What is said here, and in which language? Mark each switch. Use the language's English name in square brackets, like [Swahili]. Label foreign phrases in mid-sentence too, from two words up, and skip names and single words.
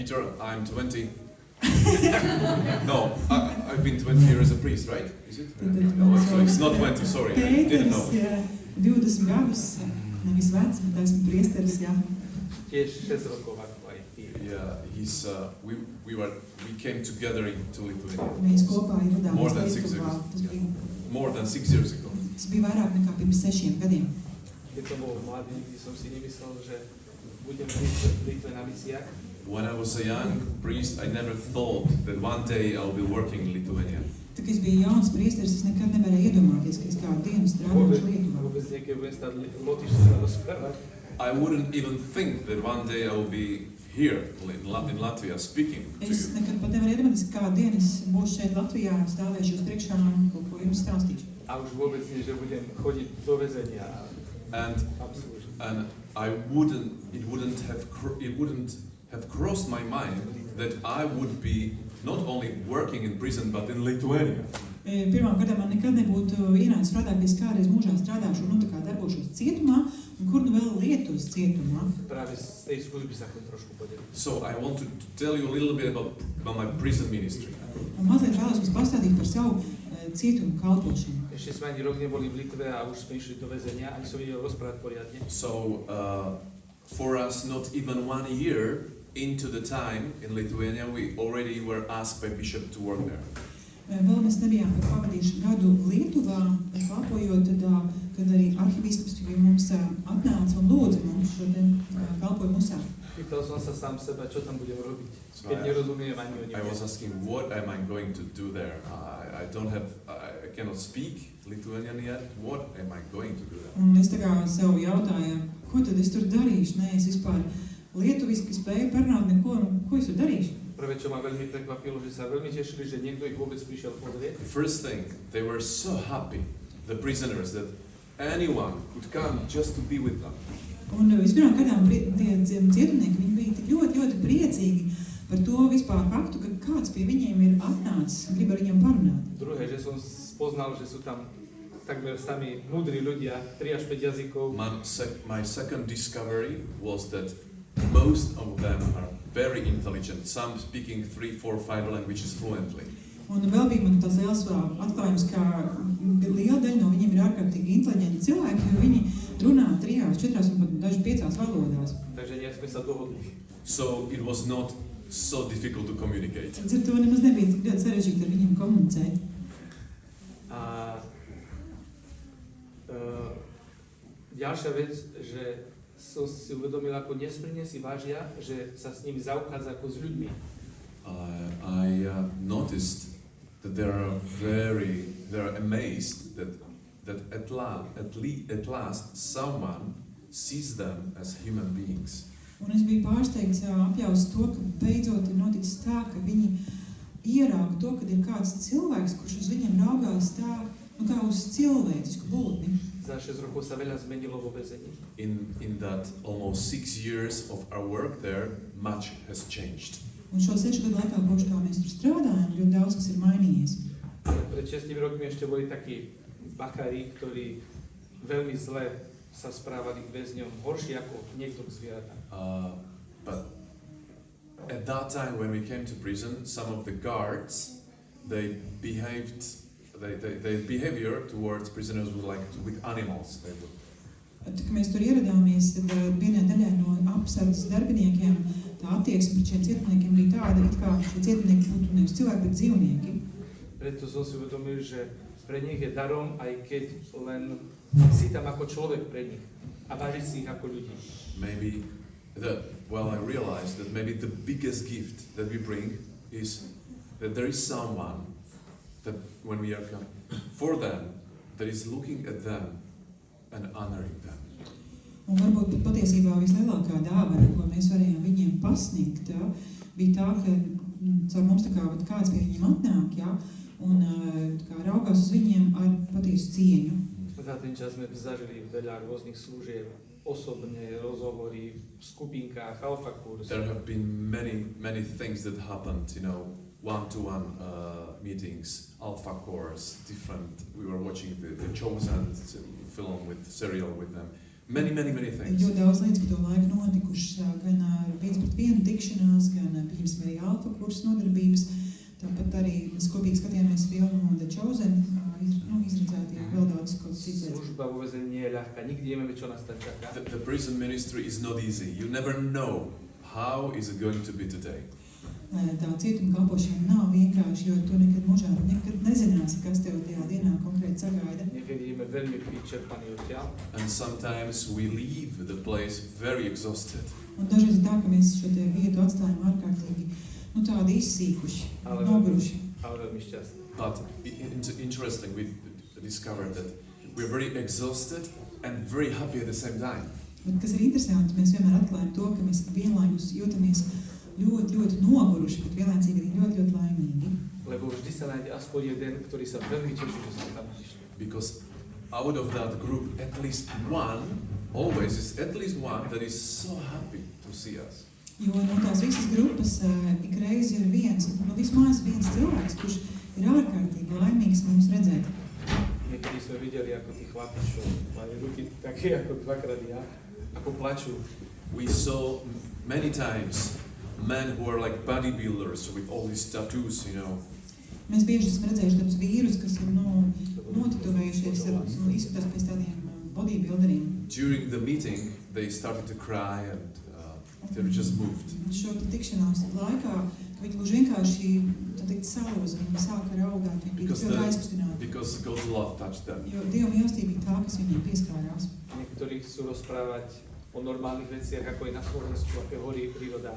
[English] Peter, I'm 20. No, I've been 20 years as a priest, right? Is it? No, it's not 20, sorry. I didn't know. [Latvian] Jā, 20 gadus, nevis vecs, bet esmu priesteris, jā. [Slovak] Tiež 6 rokov ako aj ty. [English] Yeah, we came together into Lithuania. [Latvian] Mēs kopā [English] More [Latvian] ieradāmies [English] than 6 [Latvian] Lietuvā. [English] years. [Latvian] Tas bija, [English] More than 6 years ago. [Latvian] tas bija vairāk nekā pirms 6 gadiem. [Slovak] Keď som bol mladý, nikdy som si nemyslel, že budem v Litve na misiách. [English] When I was a young priest, I never thought that one day I'll be working in Lithuania. [Latvian] Tā kā es biju jauns priesteris, es nekad nevarēju iedomāties, ka es kādu dienu strādāšu Lietuvā. [Slovak] Vôbec niekedy budem stáť lotišsku rozprávať. [English] I wouldn't even think that one day I'll be here in Latvia speaking to [Latvian] Es [English] you. [Latvian] nekad pat nevarēju iedomāties, ka kādu dienu es būšu šeit Latvijā, stāvēšu uz priekšā un kaut ko jums stāstīšu. [Slovak] A už vôbec nie, že budem chodiť do väzenia a [English] And [Slovak] slúžiť. [English] it wouldn't have crossed my mind that I would be not only working in prison but in Lithuania. [Latvian] Pirmkārt, man nekad nebūtu ienācis prātā, ka es kādreiz mūžā strādāšu un tā kā darbošos cietumā, un kur nu vēl Lietuvas cietumā. [Slovak] Práve z tej služby sa chcem trošku podeliť. [English] So I want to tell you a little bit about my prison ministry. [Latvian] Un mazliet vēlos jums pastāstīt par savu cietumu kalpošanu. [Slovak] Ešte sme ani rok neboli v Litve a už sme išli do väzenia, ani som videl rozprávať poriadne. [English] So for us, not even 1 year into the time in Lithuania, we already were asked by bishop to work there. [Latvian] Vēl mēs nebijām pavadījuši gadu Lietuvā, kalpojot, tad, kad arī arhibīskaps pie mums atnāca un lūdza mums šo kalpojumu uzsākt. [Slovak] Pýtal som sa sám seba, čo tam budem robiť, [English] So [Slovak] keď nerozumiem ani o [English] I was [Slovak] ničom. [English] asking, what am I going to do there? I cannot speak Lithuanian yet. What am I going to do there? [Latvian] Un es tā kā sev jautāju, ko tad es tur darīšu? Nē, es vispār lietuviski spēju parunāt neko, ko es tur darīšu? [Slovak] Prvé, čo ma veľmi prekvapilo, že sa veľmi tešili, že niekto ich vôbec prišiel pozrieť. [English] The first thing, they were so happy, the prisoners, that anyone could come just to be with them. [Latvian] Un vispirmām kārtām tie cietumnieki, viņi bija tik ļoti priecīgi par to vispār faktu, ka kāds pie viņiem ir atnācis un grib ar viņiem parunāt. [Slovak] Druhé, že som spoznal, že sú tam takmer sami múdri ľudia, 3 až 5 jazykov. [English] My second discovery was that most of them are very intelligent, some speaking 3, 4, 5 languages fluently. [Latvian] Un vēl bija man tas liels atklājums, ka liela daļa no viņiem ir ārkārtīgi inteliģenti cilvēki, jo viņi runā 3, 4 un pat daži 5 valodās. [Slovak] Takže nejak sme sa dohodli. [English] So it was not so difficult to communicate. [Latvian] Līdz ar to nemaz nebija tik ļoti sarežģīti ar viņiem komunicēt. [Slovak] A ďalšia vec, že som si uvedomil, ako nesmierne si vážia, že sa s nimi zaobchádza ako s ľuďmi. [English] I noticed that they're amazed that at last someone sees them as human beings. [Latvian] Un es biju pārsteigts apjausts to, ka beidzot ir noticis tā, ka viņi ierauga to, ka ir kāds cilvēks, kurš uz viņiem raugās tā, kā uz cilvēcisku būtni. [Slovak] Za 6 rokov sa veľa zmenilo vo väzení. [English] In that almost 6 years of our work there, much has changed. [Latvian] Un šo 6 gadu laikā, kopš kā mēs tur strādājam, ļoti daudz kas ir mainījies. [Slovak] Pred 6 rokmi ešte boli takí bachári, ktorí veľmi zle sa správali k väzňom, horšie ako niekto k zvieratám. [English] But at that time when we came to prison, some of the guards, their behavior towards prisoners was like with animals. [Latvian] Tā kā mēs tur ieradāmies, tad vienai daļai no apsardzes darbiniekiem tā attieksme pret šiem cietumniekiem bija tāda, it kā šie cietumnieki būtu nevis cilvēki, bet dzīvnieki. [Slovak] Preto som si uvedomil, že pre nich je darom, aj keď len si tam ako človek pre nich a vážiť si ich ako ľudí. [English] I realized that maybe the biggest gift that we bring is that there is someone that when we are coming for them, that is looking at them and honoring them. [Latvian] Un varbūt patiesībā vislielākā dāvana, ko mēs varējām viņiem pasniegt, bija tā, ka caur mums tā kā kāds pie viņiem atnāk, un tā kā raugās uz viņiem ar patiesu cieņu. [Slovak] Za ten čas sme zažili veľa rôznych služieb, osobné rozhovory v skupinkách, alfa kurs. [English] There have been many things that happened, one-to-one meetings, alpha course, different. We were watching the Chosen film serial with them. Many things. [Latvian] Ļoti daudz lietas, ka to laiku notikušas, gan 5-1 tikšanās, gan pieņemsim arī alfa kursu nodarbības. Tāpat arī mēs kopīgi skatījāmies filmu The Chosen, izredzētie vēl daudz kaut cits lietas. [Slovak] Služba vo väzení nie je ľahká, nikdy nevieme, čo nás tam čaká. [English] The prison ministry is not easy. You never know how is it going to be today. [Latvian] Tā cietuma kalpošana nav vienkārši, jo tu nekad nezināsi, kas tev tajā dienā konkrēti sagaida. [Slovak] Niekedy ideme veľmi vyčerpaní odtiaľ. [English] And sometimes we leave the place very exhausted. [Latvian] Un dažreiz tā, ka mēs šo te vietu atstājam ārkārtīgi, tādi izsīkuši, noguruši. [Slovak] Ale veľmi šťastní. [English] But interesting, we discovered that we're very exhausted and very happy at the same time. [Latvian] Bet kas ir interesanti, mēs vienmēr atklājam to, ka mēs vienlaikus jūtamies ļoti noguruši, bet vienlaicīgi arī ļoti laimīgi. [Slovak] Lebo vždy sa nájde aspoň jeden, ktorý sa veľmi teší, že sme tam prišli. [English] Because out of that group, at least one, always is at least one that is so happy to see us. [Latvian] Jo no tās visas grupas ikreiz ir vismaz viens cilvēks, kurš ir ārkārtīgi laimīgs mums redzēt. [Slovak] Niekedy sme videli, ako tí chlapi, čo majú ruky také ako dvakrát ja, ako plačú. [English] We saw many times men who are like bodybuilders with all these tattoos, you know. [Latvian] Mēs bieži esam redzējuši tādus vīrus, kas ir notitovējušies, izskatās pēc tādiem bodybuilderiem. [English] During the meeting, they started to cry and they were just moved. [Latvian] Šo tikšanās laikā viņi gluži vienkārši salūza, viņi sāka raudāt, viņi bija ļoti aizkustināti. [English] Because God's love touched them. [Latvian] Jo Dieva mīlestība bija tā, kas viņiem pieskārās. [Slovak] Niektorí chcú rozprávať o normálnych veciach, ako je na Slovensku, aké horí príroda.